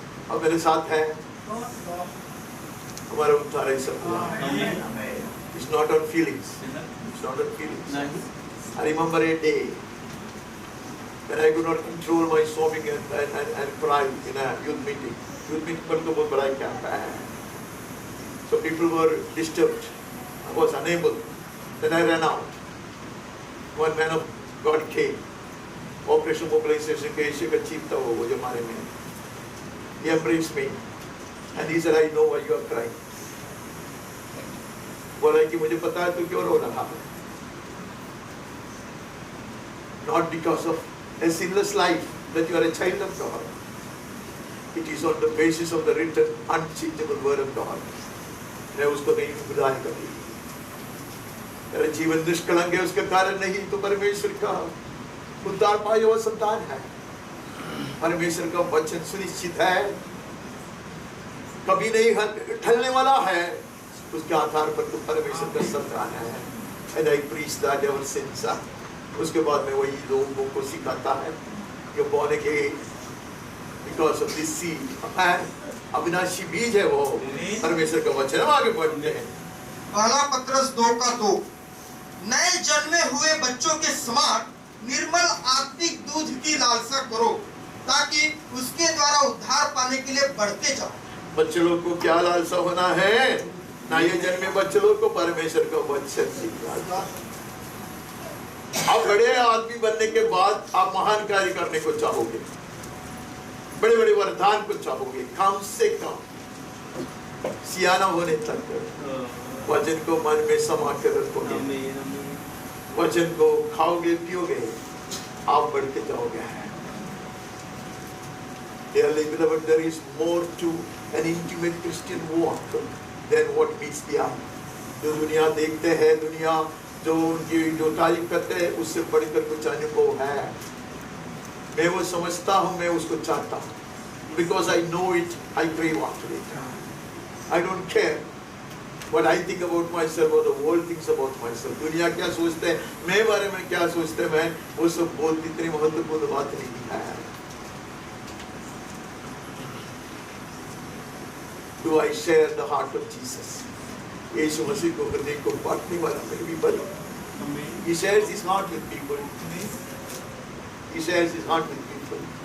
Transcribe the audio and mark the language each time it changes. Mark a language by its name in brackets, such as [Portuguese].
[Hindi] अब मेरे साथ है हमारा उद्धार है सब हुआ. [English] It's not on feelings. It's not on feelings. I remember a day when I could not control my sobbing and crying in a youth meeting. [Hindi] Youth meeting पर तो बहुत बड़ा कैंप है. [English] So people were disturbed. I was unable. Then I ran out. One man of God came. [Hindi] Operation Mobilization के Asia का chief था वो जमाने में. [English] He embraced me and he said, I know why you are crying. [Hindi] बोला कि मुझे पता है तू क्यों रो रहा है. [English] Not because of a sinless life that you are a child of God. It is on the basis of the written, unchangeable word of God. [Hindi] मैं उसको नहीं भुलाया कभी. मेरा जीवन निष्कलंक है उसका कारण नहीं तो परमेश्वर का उद्धार पाया हुआ संतान है. परमेश्वर का वचन सुनिश्चित है, कभी नहीं ढलने वाला है. उसके आधार पर तो परमेश्वर का संतान है. [English] And I preach that ever since. [Hindi] उसके बाद में वही लोगों को सिखाता है कि [English] born again because of this seed. [Hindi] अविनाशी बीज है वो परमेश्वर का वचन. हम आगे बढ़ते हैं. पहला पत्रस 2:2 नए जन्मे हुए बच्चों के समान निर्मल आत्मिक दूध की लालसा करो ताकि उसके द्वारा उद्धार पाने के लिए बढ़ते जाओ. बच्चे लोग को क्या लालसा होना है? नए जन्मे बच्चे लोग को परमेश्वर का वचन सीखना. आप बड़े आदमी बनने के बाद आप महान कार्य करने को चाहोगे, बड़े बड़े वरदान को चाहोगे. कम से कम सियाना होने तक वचन को मन में समा कर रखोगे, वचन को खाओगे पियोगे, आप बढ़ते जाओगे. [English] Dearly beloved, there is more to an intimate Christian walk than what meets the eye. [Hindi] जो दुनिया देखते हैं, दुनिया जो उनकी जो तारीफ करते हैं, उससे बढ़कर कुछ अनुभव है. मैं वो समझता हूँ, मैं उसको चाहता हूँ. [English] Because I know it, I crave after it. I don't care what I think about myself or the world thinks about myself. [Hindi] दुनिया क्या सोचते हैं, मैं बारे में क्या सोचते हैं, मैं वो सब बहुत इतनी महत्वपूर्ण बात नहीं है. [English] Do I share the heart of Jesus? [Hindi] यीशु मसीह को हृदय को बांटने वाला मैं भी बनूं. [English] He shares his heart with people. He shares his heart with people.